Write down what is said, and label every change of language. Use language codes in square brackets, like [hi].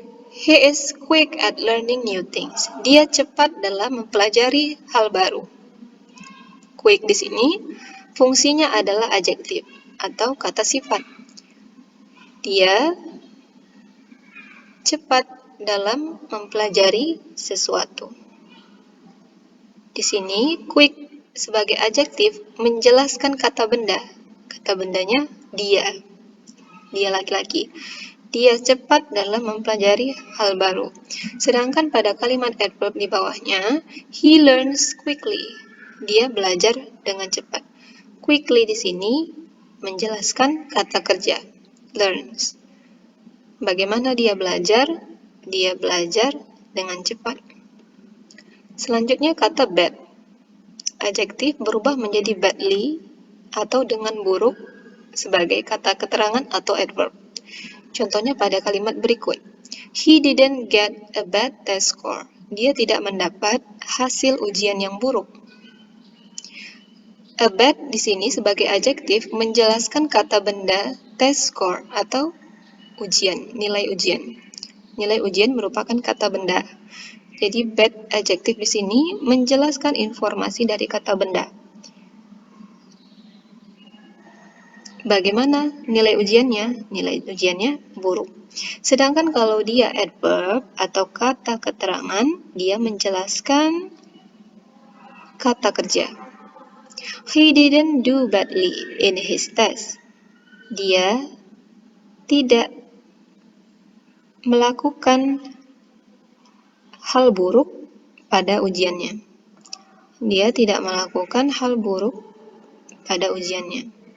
[en] He is quick at learning new things. [id] Dia cepat dalam mempelajari hal baru. Quick di sini fungsinya adalah adjektif atau kata sifat. Dia cepat dalam mempelajari sesuatu. Di sini quick sebagai adjektif menjelaskan kata benda. Kata bendanya dia. Dia laki-laki. Dia cepat dalam mempelajari hal baru. Sedangkan pada kalimat adverb di bawahnya, [en] he learns quickly. [id] Dia belajar dengan cepat. Quickly di sini menjelaskan kata kerja, learns. Bagaimana dia belajar? Dia belajar dengan cepat. Selanjutnya kata bad. Adjektif berubah menjadi badly atau dengan buruk sebagai kata keterangan atau adverb. Contohnya pada kalimat berikut. [en] He didn't get a bad test score. [id] Dia tidak mendapat hasil ujian yang buruk. A bad di sini sebagai adjektif menjelaskan kata benda test score atau ujian, nilai ujian. Nilai ujian merupakan kata benda. Jadi bad adjektif di sini menjelaskan informasi dari kata benda. Bagaimana nilai ujiannya? Nilai ujiannya buruk. Sedangkan kalau dia adverb atau kata keterangan, dia menjelaskan kata kerja. [en] He didn't do badly in his test. [id] Dia tidak melakukan hal buruk pada ujiannya. Dia tidak melakukan hal buruk pada ujiannya.